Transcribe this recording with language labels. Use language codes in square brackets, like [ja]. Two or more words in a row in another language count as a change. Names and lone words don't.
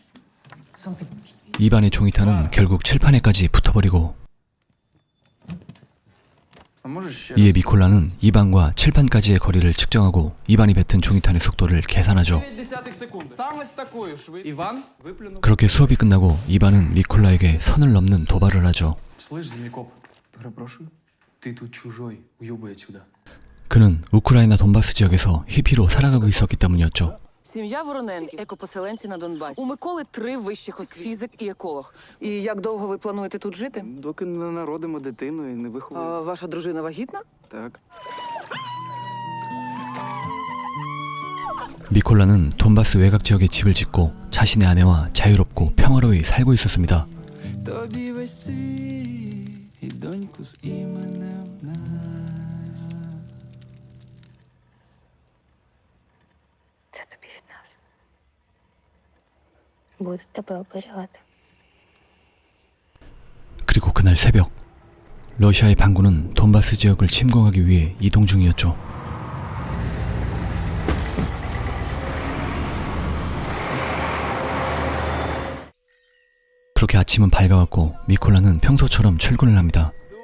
[ko] 이반의 종이탄은 결국 칠판에까지 붙어버리고 이에 미콜라는 이반과 칠판까지의 거리를 측정하고 이반이 뱉은 종이탄의 속도를 계산하죠. 그렇게 수업이 끝나고 이반은 미콜라에게 선을 넘는 도발을 하죠. 그는 우크라이나 돈바스 지역에서 히피로 살아가고 있었기 때문이었죠. [uk] Сім'я Вороненків, екопоселенці на Донбасі. У Миколи 3 вищих фізик і еколог. І як довго ви плануєте тут жити? Доки не народимо дитину і не виховуємо. Ваша дружина вагітна? Так. [ko] 미콜라는 돈바스 외곽 지역에 집을 짓고 자신의 아내와 자유롭고 평화로이 살고 있었습니다. [uk] Тобі весь світ і доньку з іменем Настя. Це тобі від нас. Будуть тебе оберігати. [ko] 그리고 그날 새벽 러시아의 반군은 돈바스 지역을 침공하기 위해 이동 중이었죠. 그렇게 아침은 밝아왔고 미콜라는 평소처럼 출근을 합니다.